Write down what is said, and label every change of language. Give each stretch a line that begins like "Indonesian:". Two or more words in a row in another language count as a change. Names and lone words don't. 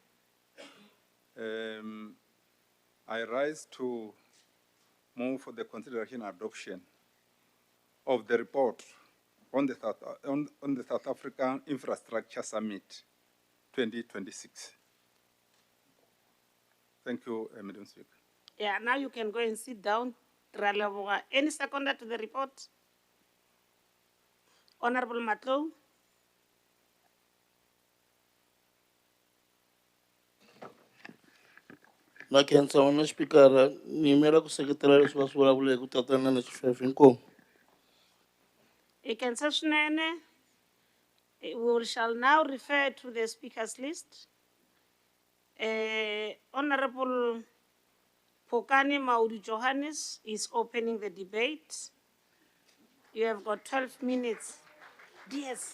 English: I rise to move for the consideration and adoption of the report on the South African Infrastructure Summit 2026. Thank you, Madam Speaker. Yeah, now you can go and sit down. Any seconder to the report? Honorable Matlow?
Tsonga: Na khensa wena xipikara ni yimela ku seketela leswi va swi vulavuleke ku tatana na xifefe inkomu.
English: You can say swinene. We shall now refer to the speakers list. Honorable Pokani Maudi Johannes is opening the debate. You have got 12 minutes. DS.